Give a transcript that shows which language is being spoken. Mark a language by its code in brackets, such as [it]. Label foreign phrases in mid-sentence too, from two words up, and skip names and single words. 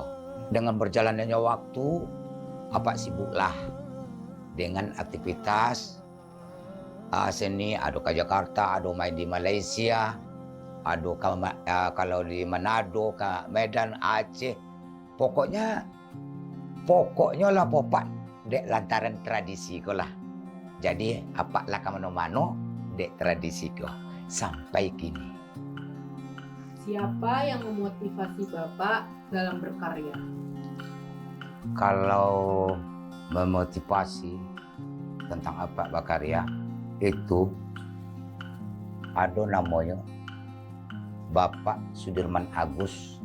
[id] Dengan berjalannya waktu apa sibuklah dengan aktivitas seni, ada ke Jakarta, ada main di Malaysia, ada kalau di Manado, ke Medan, Aceh. [min] Pokoknya lah popat dek lantaran tradisi ko lah. Jadi apa lah ke mana-mana dek tradisi ko sampai kini. [id] Siapa yang memotivasi Bapak dalam berkarya? Kalau memotivasi tentang apa berkarya itu ada namanya Bapak Sudirman Agus.